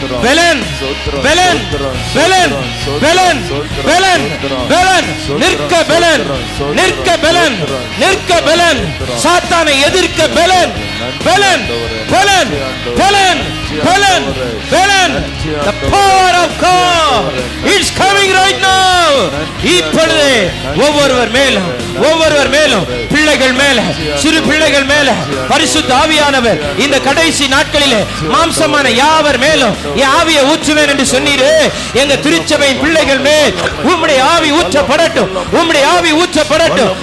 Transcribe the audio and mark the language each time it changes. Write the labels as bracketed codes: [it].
[ta] பலன், பலன், பலன், பலன், பலன், பலன். நிற்க பலன், நிற்க பலன், நிற்க பலன். சாத்தானை எதிர்க்க பலன், பலன், பலன், பலன், பலன், பலன். [en] The power of God is coming right now. [ta] இப்பொழுது ஒவ்வொருவர் மேலும், ஒவ்வொருவர் மேலும், பிள்ளைகள் மேல, சிறு பிள்ளைகள் மேல பரிசுத்த ஆவியானவர் இந்த கடைசி நாட்களிலே மாம்சமான யாவர் மேலும் என் ஆவியை ஊற்றுவேன் என்று சொன்னீரே. எங்க திருச்சபையின் பிள்ளைகள் மேல் உம்முடைய ஆவி ஊற்றப்படட்டும், உம்முடைய ஆவி ஊற்றப்படட்டும்.